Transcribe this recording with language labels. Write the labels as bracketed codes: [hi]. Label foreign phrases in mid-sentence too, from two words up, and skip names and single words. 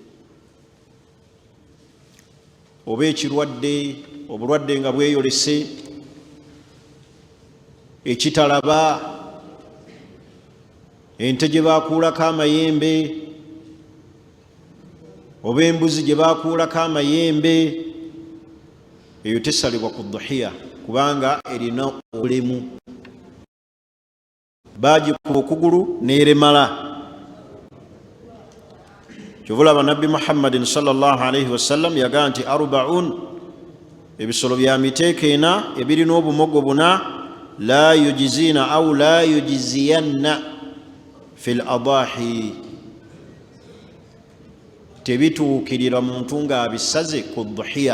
[lg] Oba ekirwadde, obulwadde nga bweyolese, ekitalaba, ente gye baakuulako amayembe, oba embuzi gye baakuulako amayembe, eyo tesalibwa ku dhuhiya kubanga erina obulemu. Baagikuba okugulu n'eremala. Kyovulaba Nabbi Muhammadin [ar] صلى الله عليه وسلم [lg] yagaa nti arbaun, ebisolo bya miteeko ena ebirina obumogo buna, [ar] لا يجزين أو لا يجزين في الأضاحي, [lg] tebituukirira muntu ng'abisaze ku dhuhiya.